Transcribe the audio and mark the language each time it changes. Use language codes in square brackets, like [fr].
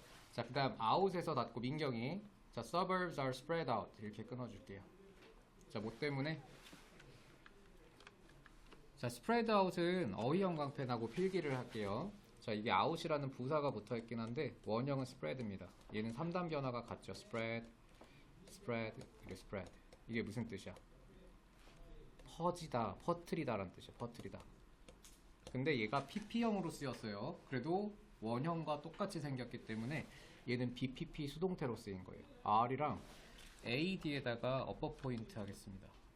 [ko] 자, 그 다음 out에서 닫고 민경이 자, [en] suburbs are spread out [ko] 이렇게 끊어줄게요. 자, 뭐 때문에? 자, spread out은 어휘 형광펜하고 필기를 할게요. 자, 이게 out이라는 부사가 붙어있긴 한데 원형은 spread입니다. 얘는 3단 변화가 같죠. [en] spread, spread, [ko] 그리고 [en] spread. [ko] 이게 무슨 뜻이야? 퍼지다, 퍼트리다 라는 뜻이야. 퍼트리다. 근데 얘가 PP형으로 쓰였어요. 그래도 원형과 똑같이 생겼기 때문에 얘는 BPP 수동태로 쓰인 거예요. R이랑 AD에다가 upper 포인트 하겠습니다.